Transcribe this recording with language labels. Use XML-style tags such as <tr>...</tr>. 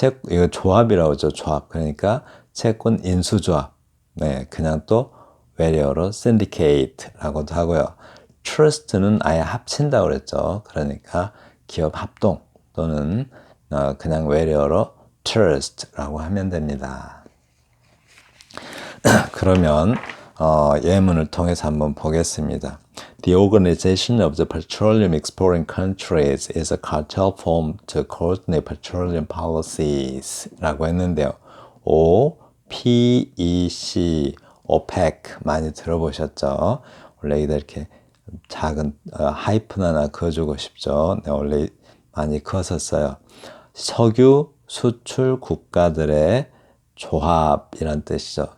<ko>이거 조합이라고 하죠. 조합. 그러니까 채권 인수조합. 네, 그냥 또 외래어로 syndicate라고도 하고요. trust는 아예 합친다고 그랬죠. 그러니까 기업 합동 또는 그냥 외래어로 trust라고 하면 됩니다. 그러면 예문을 통해서 한번 보겠습니다.</ko> <en>The organization of the petroleum exporting countries is a cartel formed to coordinate petroleum policies</en> <ko>라고 했는데요. OPEC, OPEC 많이 들어보셨죠? 원래 이렇게 작은 하이픈 하나 그어주고 싶죠. 네, 원래 많이 그었었어요. 석유 수출 국가들의 조합이란 뜻이죠.</ko>